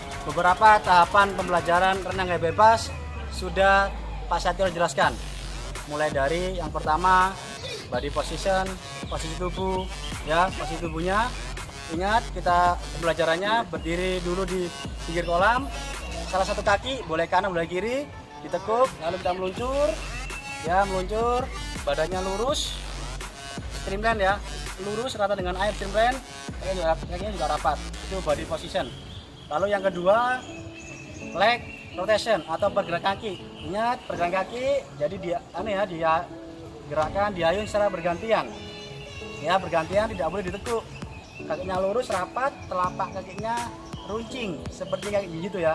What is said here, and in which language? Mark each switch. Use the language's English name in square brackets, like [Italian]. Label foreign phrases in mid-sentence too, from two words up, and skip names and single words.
[Indonesian] beberapa tahapan pembelajaran renang gaya bebas sudah Pak Satrio jelaskan. Mulai dari yang pertama [English] body position, [Indonesian] posisi tubuh, ya posisi tubuhnya. Ingat kita pembelajarannya berdiri dulu di pinggir kolam, salah satu kaki boleh kanan boleh kiri, ditekuk, lalu kita meluncur, ya meluncur, badannya lurus, streamline ya, lurus rata dengan air streamline, kakinya juga rapat, itu [English] body position. [Indonesian] Lalu yang kedua [English] leg rotation [Indonesian] atau pergerakan kaki. Ingat pergerakan kaki, jadi dia gerakan diayun secara bergantian. Ya bergantian, tidak boleh ditekuk. Kakinya lurus rapat, telapak kakinya runcing seperti kaki gitu ya.